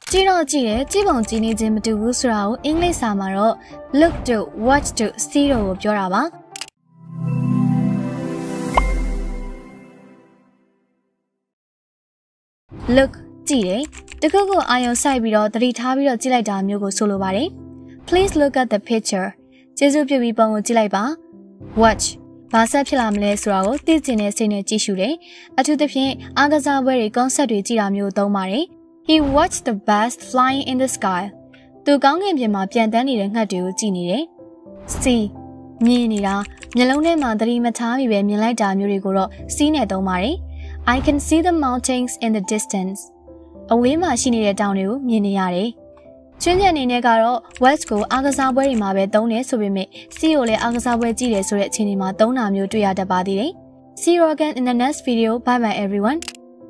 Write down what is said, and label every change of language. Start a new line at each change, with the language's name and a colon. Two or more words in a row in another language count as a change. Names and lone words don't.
Burmese: ကြည့်တော့ကြည့်တယ်ကြည့်ပုံကြည့်နေခြင်းမတူဘူးဆိုတာကိုအင်္ဂလိပ်စာမှာတော့ look တို့ watch တို့ see တို့ကိုပြောတာပါ look ကြည့်တယ်တခုခုအာရုံစိုက်ပြီးတော့သတိထားပြီးတော့ကြည့်လိုက်တာ မျိုးကိုဆိုလိုပါတယ်
English: Please look at the picture
Burmese: ကျေးဇူးပြုပြီးပုံကိုကြည့်လိုက်ပါ watch ဘာဆက်ဖြစ်လာမလဲဆိုတာကိုသိကျင်တဲ့စိတ်နဲ့ကြည့်ရှုတယ်အထူးသ ဖြင့်အားကစားပွဲတွေကွန်ဆတ်တွေကြည့်တာမျိုးသုံးပါတယ်
English: He watched the birds flying in the sky
Burmese: သူကောင်းကင်ပြင်မှာပြန်တန်းနေတဲ့ငှက်တွေကိုကြည့်နေတယ် see မြင်နေတာမျက်လုံးထဲမှာသတိမထားမိပဲမြင်လိုက်တာမျိုးတွေကိုတော့ see နဲ့သုံးပါတယ်
English: I can see the mountains in the distance
Burmese: အဝေးမှာရှိနေတဲ့တောင်တွေကိုမြင်နေရတယ်ကျွမ်းကျင်အနေနဲ့ကတော့ watch ကိုအားကစားပွဲတွေမှာပဲသုံးတယ်ဆိုပေမဲ့ see ကိုလည်းအားကစားပွဲကြည့်တယ်ဆိုတဲ့အခြေအနေမှာသုံးတာမျိုးတွေ့ရတတ်ပါသေးတယ်
English: See you again in the next video. Bye bye everyone.